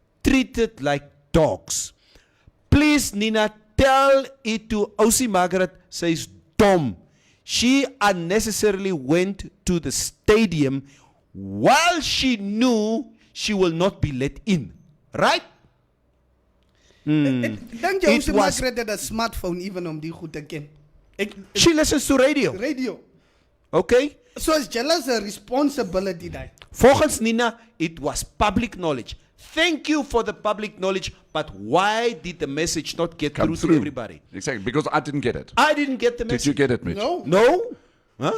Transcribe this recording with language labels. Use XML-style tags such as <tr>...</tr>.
<en>Treated like dogs. Please, Nina, tell it to Ousie Margaret says Tom. She unnecessarily went to the stadium while she knew she will not be let in. Right?</en> <af>Dink jy Ousie Margaret het 'n smartphone even om die goed te ken?</af> <en>She listens to radio. Radio. Okay? So is jealous a responsibility daar.</en> <af>Volgens</af> <en>Nina, it was public knowledge. Thank you for the public knowledge, but why did the message not get through to everybody? Exactly, because I didn't get it. I didn't get the message. Did you get it, Mitch? No. No? Huh?</en>